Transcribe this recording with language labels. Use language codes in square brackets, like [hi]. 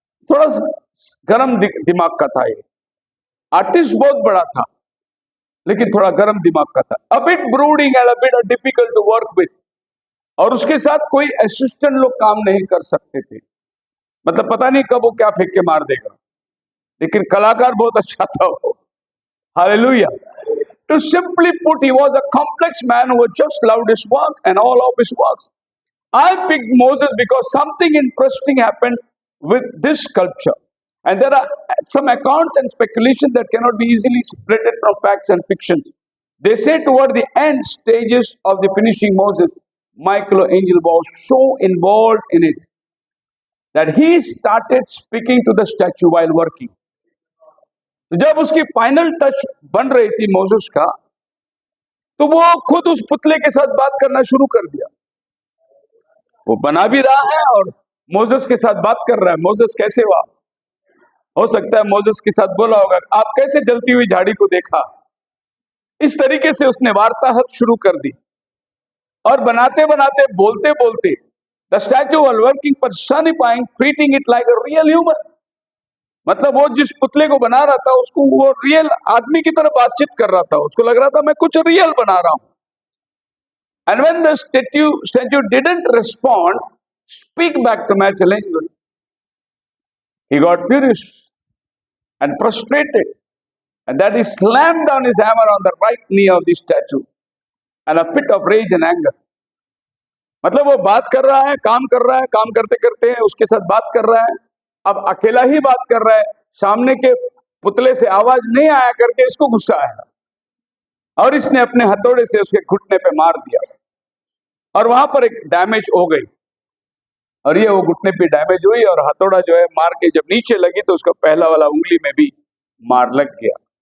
[hi] थोड़ा गरम दिमाग का था ये। आर्टिस्ट बहुत बड़ा था लेकिन थोड़ा गरम दिमाग का था। [en] A bit brooding and a bit difficult to work with. [hi] और उसके साथ कोई असिस्टेंट लोग काम नहीं कर सकते थे। मतलब पता नहीं कब वो क्या फेंक के मार देगा, लेकिन कलाकार बहुत अच्छा था वो। Hallelujah. [en] To simply put, he was a complex man who just loved his work and all of his works. I picked Moses because something interesting happened with this sculpture. And there are some accounts and speculation that cannot be easily separated from facts and fiction. They say toward the end stages of the finishing Moses, Michelangelo was so involved in it that he started speaking to the statue while working. [hi] जब उसकी final touch बन रही थी Moses का, तो वो खुद उस पुतले के साथ बात करना शुरू कर दिया। वो बना भी रहा है और मोसेस के साथ बात कर रहा है, मोसेस कैसे हुआ। हो सकता है मोसेस के साथ बोला होगा, आप कैसे जलती हुई झाड़ी को देखा। इस तरीके से उसने वार्तालाप शुरू कर दी और बनाते बनाते बोलते बोलते [en] The statue was working personifying treating it like a real human. [hi] मतलब वो जिस पुतले को बना रहा था उसको वो रियल आदमी की तरह बातचीत कर रहा था, उसको लग रहा था मैं कुछ रियल बना रहा हूं। [en] And when the statue didn't respond, speak back to Michelangelo, he got furious and frustrated, and that he slammed down his hammer on the right knee of the statue, and a fit of rage and anger. [hi] मतलब वो बात कर रहा है, काम कर रहा है, काम करते करते उसके साथ बात कर रहा है, अब अकेला ही बात कर रहा है, सामने के पुतले से आवाज नहीं आया करके इसको गुस्सा आया और इसने अपने हथौड़े से उसके घुटने पे मार दिया और वहां पर एक डैमेज हो गई और ये वो घुटने पे डैमेज हुई और हथौड़ा जो है मार के जब नीचे लगी तो उसका पहला वाला उंगली में भी मार लग गया।